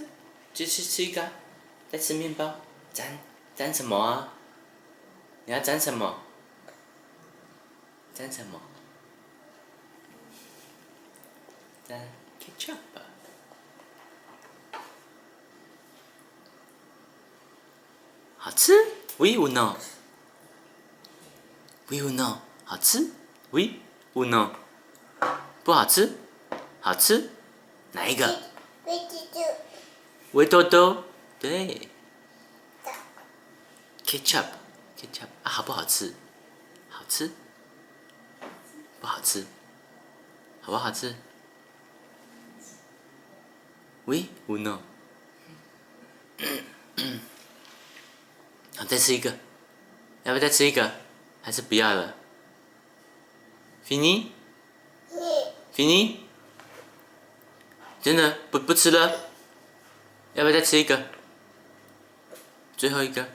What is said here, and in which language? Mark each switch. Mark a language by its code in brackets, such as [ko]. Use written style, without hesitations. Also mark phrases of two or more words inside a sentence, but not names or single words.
[zh] 继续吃一个，再吃面包，沾什么啊？你要沾什么？沾 ketchup。 [fr] 好吃 ？Oui ou non？ Oui ou non？ 好吃 ？Oui ou non？ [zh] 不好吃？好吃？哪一个？维多多。对。ketchup 啊，好不好吃？好吃。不好吃。好不好吃 ？ [fr] Oui ou non？ [zh] 好，再吃一个。要不要再吃一个？还是不要了？Fini？真的不吃了？要不要再吃一个？最后一个。